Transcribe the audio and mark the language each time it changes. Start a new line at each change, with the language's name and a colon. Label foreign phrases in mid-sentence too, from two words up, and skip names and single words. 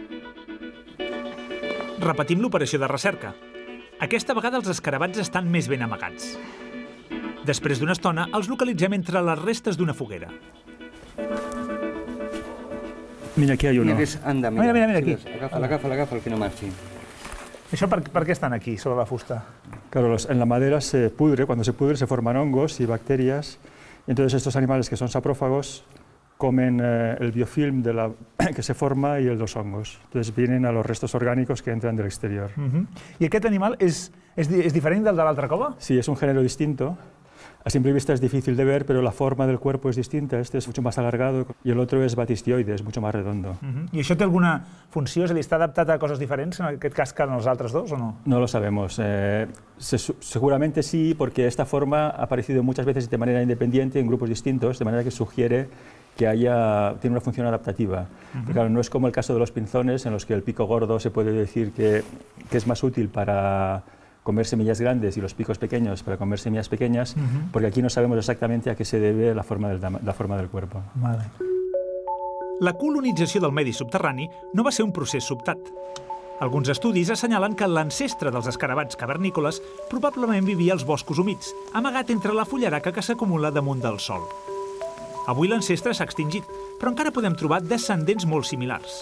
Catalan: Repetim l'operació de recerca. Aquesta vegada els escarabats estan més ben amagats. Després d'una estona, els localitzem entre les restes d'una foguera. Mira,
Spanish: aquí hay uno. Mira, aquí.
Catalan: Agafa, que no marxi. Això per què estan aquí, sobre la fusta?
Spanish: Claro, en la madera se pudre, cuando se pudre se forman hongos y bacterias. Entonces estos animales que son saprófagos comen el biofilm que se forma y los hongos. Entonces vienen a los restos orgánicos que entran del exterior.
Catalan: I aquest animal és diferent del de l'altra cova?
Spanish: Sí, es un género distinto. A simple vista es difícil de ver, pero la forma del cuerpo es distinta. Este es mucho más alargado y el otro es batistioide, es mucho más redondo.
Catalan: I això té alguna funció? És a dir, està adaptat a coses diferents, en aquest cas, que en els altres dos, o no?
Spanish: No lo sabemos. Seguramente sí, porque esta forma ha aparecido muchas veces de manera independiente en grupos distintos, de manera que sugiere que tiene una función adaptativa. Pero claro, no es como el caso de los pinzones, en los que el pico gordo se puede decir que es más útil para comer semillas grandes y los picos pequeños para comer semillas pequeñas, porque aquí no sabemos exactamente a qué se debe la forma del cuerpo. Vale.
Catalan: La colonització del medi subterrani no va ser un procés sobtat. Alguns estudis assenyalen que l'ancestre dels escarabats cavernícoles probablement vivia als boscos humits, amagat entre la fullaraca que s'acumula damunt del sòl. Avui l'ancestre s'ha extingit, però encara podem trobar descendents molt similars.